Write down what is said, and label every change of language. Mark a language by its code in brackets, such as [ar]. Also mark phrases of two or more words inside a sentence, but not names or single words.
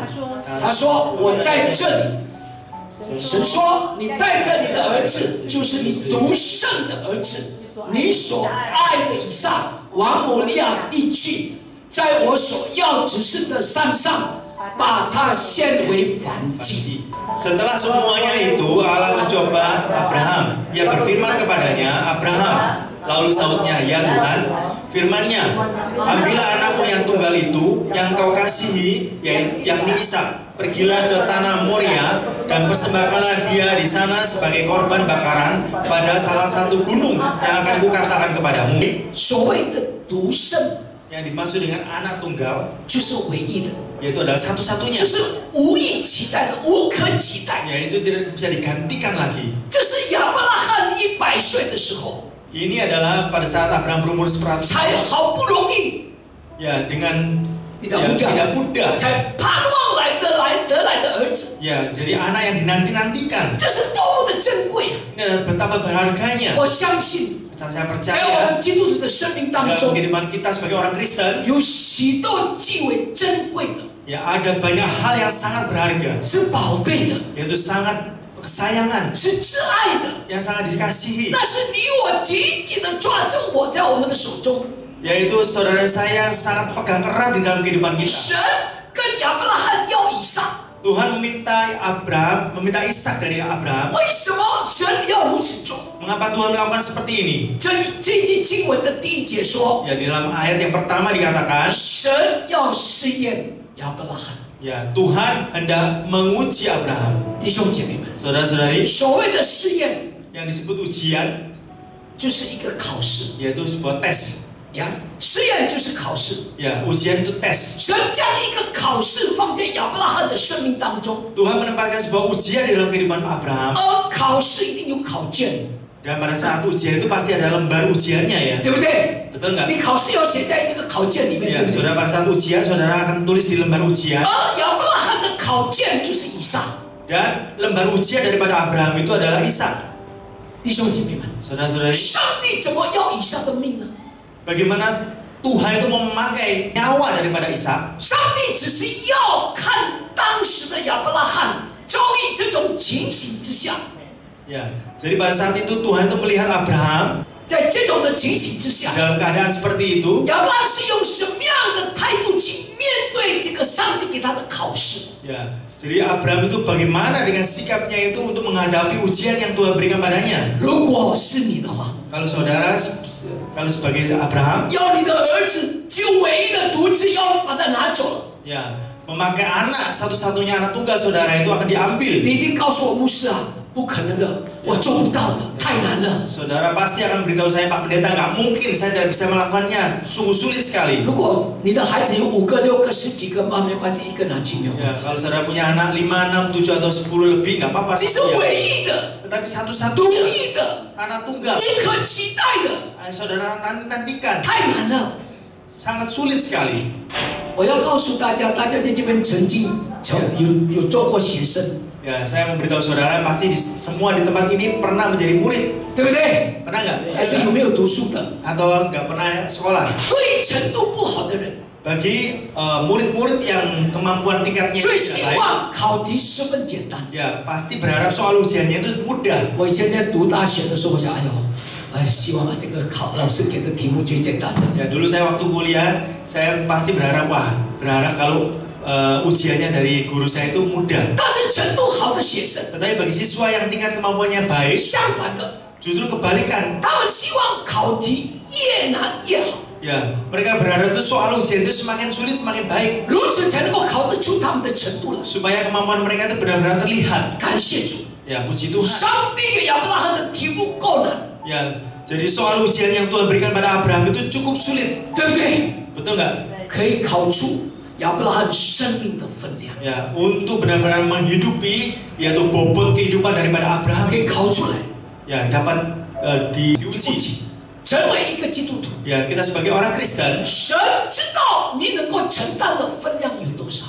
[zh] 他说：“我在这里。” 神说：“你带着你的儿子，就是你独生的儿子，你所爱的以撒，往摩利亚地去，在我所要指示的山上，把他献为燔祭。” [id] Setelah semuanya itu Allah mencoba Abraham. Ia berfirman kepadanya, Abraham. Lalu sautnya, ya Tuhan, firman-Nya, ambillah anakmu yang tunggal itu, yang kau kasihi, yakni Ishak. Pergilah ke tanah Moria dan persembahkanlah dia di sana sebagai korban bakaran pada salah satu gunung yang akan kukatakan kepadamu. [zh] 所谓的独生， [id] Yang dimaksud dengan anak tunggal [zh] 就是唯一的， [id] yaitu adalah satu-satunya, [zh] 就是无以取代的，无可取代。 [id] yaitu tidak bisa digantikan lagi. [zh] 这是亚伯拉罕100岁的时候， [id] Ini adalah pada saat Abraham berumur 100 [zh] 才 [id] tahun. [zh] 好不容易 [id] Dengan tidak mudah [zh] 才盼望得来的儿子， [id] jadi anak yang dinanti-nantikan. [zh] 这是多么的珍贵啊！ [id] Ini adalah betapa berharganya. [zh] 我相信， [id] Saya [zh] 在我 [id] percaya [zh] 们基督徒的生命当 [id] dalam [zh] 中， [id] kehidupan kita sebagai orang Kristen, [zh] 有许多极为珍贵的， [id] ada banyak hal yang sangat berharga, [zh] 是宝贝的， [id] yaitu sangat kesayangan, [zh] 是挚爱的， [id] yang sangat dikasihi, [zh] 那是你我紧紧的抓住我在我们的手中。 [id] yaitu saudara saya sangat pegang erat di dalam kehidupan kita. [zh] 神跟亚伯拉罕要以撒， [id] Tuhan meminta Ishak dari Abraham. [zh] 为什么神要如此做？ [id] Mengapa Tuhan melakukan seperti ini? [zh] 这一节经文的第1节说， [id] Di dalam ayat yang pertama dikatakan, [zh] 神要试验亚伯拉罕。 [id] Ya, Tuhan hendak menguji Abraham. [zh] 弟兄姐妹们， [id] Saudara-saudari, [zh] 所谓的试验 [id] yang disebut ujian [zh] 就是一个考试 [id] yaitu sebuah tes. [zh] 呀，试验就是考试。 [id] Ya, ujian itu tes. [zh] 神将一个考试放在亚伯拉罕的生命当中， [id] Tuhan menempatkan sebuah ujian di dalam kehidupan Abraham. [zh] 而考试一定有考卷， [id] Dan pada saat ujian itu pasti ada lembar ujiannya ya. [zh] 对不对？ [id] Betul nggak? [zh] 你考试要写在这个考卷里面， [id] Ya, [zh] 对不对？ [id] saudara pada saat ujian saudara akan tulis di lembar ujian. [zh] 而亚伯拉罕的考卷就是以撒。 [id] Dan lembar ujian daripada Abraham itu adalah Ishak. [zh] 弟兄姐妹们， [id] Saudara-saudari, [zh] 上帝怎么要以撒的命呢？ [id] bagaimana Tuhan itu mau memakai nyawa daripada Ishak? [zh] 上帝只是要看当时的亚伯拉罕遭遇这种情形之下， [id] Ya, jadi pada saat itu Tuhan itu melihat Abraham [zh] 在这种的情形之下， [id] dalam keadaan seperti itu. [zh] 亚伯拉罕是用什么样的态度去面对这个上帝给他的考试？ [id] Ya, jadi Abraham itu bagaimana dengan sikapnya itu untuk menghadapi ujian yang Tuhan berikan padanya? [zh] 如果是你的话， [id] Kalau saudara, kalau sebagai Abraham, [zh] 要你的儿子就唯一的独子要把他拿走了， [id] ya, memakai anak satu-satunya anak tunggal saudara itu akan diambil. [zh] 你一定告诉我牧师啊，不可能的，我做不到的，太难了。 [id] Saudara pasti akan beritahu saya, Pak Pendeta, nggak mungkin saya tidak bisa melakukannya, sungguh sulit sekali. [zh] 如果你的孩子有5个、6个、10几个，没关系，一个拿去没有 [id] Ya, [zh] 关系。 [id] kalau saudara punya anak 5, 6, 7 atau 10 lebih nggak apa-apa. [zh] 你是 [id] satu ya. [zh] 唯一的、 [id] Tetapi [zh] 独 [id] satu-satunya [zh] 一的、 [id] anak tunggal, [zh] 不可期待的， [id] saudara nantikan, [zh] 太难了。 [id] sangat sulit sekali. [zh] 我要告诉大家，大家在这边曾经有做过学生， [id] Ya, saya memberitahu saudara pasti semua di tempat ini pernah menjadi murid. [zh] 对不对？ [id] Pernah nggak? [zh] 还是有没有读书的？ [id] Atau nggak pernah sekolah? [zh] 对程度不好的人， [id] Bagi murid-murid yang kemampuan tingkatnya [zh] 最 [id] tidak [zh] 希 [id] baik, [zh] 望考题十分简单。 [id] ya pasti berharap soal ujiannya itu mudah. [zh] 我以前在读大学的时候，我想，希望这个老师给的题目最简单的。 [id] Ya, dulu saya waktu kuliah, saya pasti berharap kalau ujiannya dari guru saya itu mudah. [zh] 但是程度好的学生， [id] Tetapi bagi siswa yang tingkat kemampuannya baik, [zh] 相反的， [id] justru kebalikan. [zh] 他们希望考题越难越好， [id] Ya, mereka berharap itu soal ujian itu semakin sulit semakin baik, [zh] 如此才能够考得出他们的程度来。 [id] supaya kemampuan mereka itu benar-benar terlihat. [zh] 感谢主， [id] Ya, puji Tuhan. [zh] 上帝给亚伯拉罕的题目够难， [id] Ya, jadi soal ujian yang Tuhan berikan pada Abraham itu cukup sulit, [zh] 对不对？ [id] betul nggak? [zh] 可以考出亚伯拉罕生命的分量， [id] Ya, untuk benar-benar menghidupi yaitu bobot kehidupan daripada Abraham, [zh] 可以考出来， [id] ya dapat diuji. [zh] 成为一个基督徒。 [id] Ya, kita sebagai orang Kristen, [zh] 神知道你能够承担的分量有多少，